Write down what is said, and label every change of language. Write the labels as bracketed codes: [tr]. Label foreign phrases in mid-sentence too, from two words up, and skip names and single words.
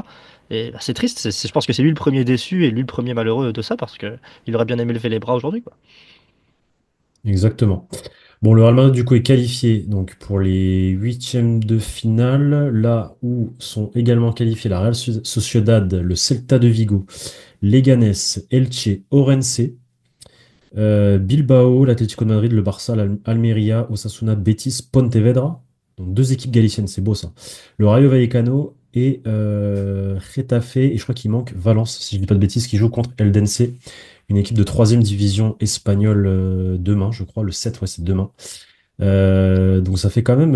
[fr] Et bah, c'est triste. Je pense que c'est lui le premier déçu et lui le premier malheureux de ça parce que il aurait bien aimé lever les bras aujourd'hui, quoi. Exactement. Bon, le Real Madrid, du coup, est qualifié donc, pour les huitièmes de finale, là où sont également qualifiés la Real Sociedad, le Celta de Vigo, Leganés, Elche, Orense, Bilbao, l'Atlético de Madrid, le Barça, l'Almeria, Osasuna, Betis, Pontevedra. Donc deux équipes galiciennes, c'est beau ça. Le Rayo Vallecano et Getafe, et je crois qu'il manque Valence, si je dis pas de bêtises, qui joue contre Eldense, une équipe de troisième division espagnole demain, je crois, le 7, ouais, c'est demain. Donc ça fait quand même